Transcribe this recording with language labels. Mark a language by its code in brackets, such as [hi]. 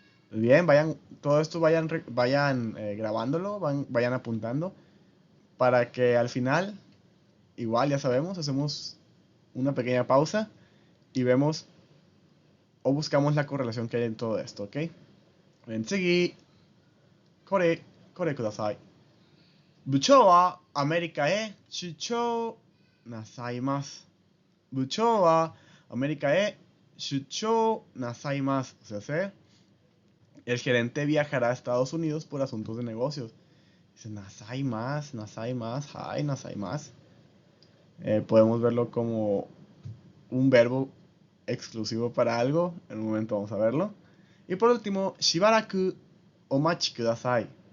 [es] Bien, vayan, todo esto vayan grabándolo, vayan apuntando, para que al final, igual ya sabemos, hacemos una pequeña pausa y vemos o buscamos la correlación que hay en todo esto, ¿ok? Bien, seguí, [ja] kore kudasai. 部長はアメリカへ出張なさいます。部長はアメリカへ出張なさいます。 [es] O sea, el gerente viajará a Estados Unidos por asuntos de negocios. Dice nasai más, hi, nasai más. Podemos verlo como un verbo exclusivo para algo. En un momento vamos a verlo. Y por último, [ja] shibaraku omachi kudasai.